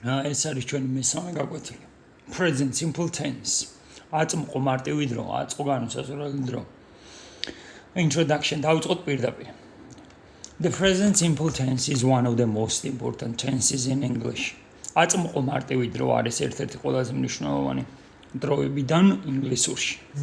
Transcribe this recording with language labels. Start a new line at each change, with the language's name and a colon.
Georgian: ეს არის ჩვენი მესამე გაკვეთილი.
English: Present simple tense.
Georgian: აწმყო მარტივი დრო, აწმყო განუსაზღვრელი დრო. Introduction. დავიწყოთ პირდაპირ.
English: The present simple tense is one of the most important tenses in English.
Georgian: აწმყო მარტივი დრო არის ერთ-ერთი ყველაზე მნიშვნელოვანი დროებიდან ინგლისურში.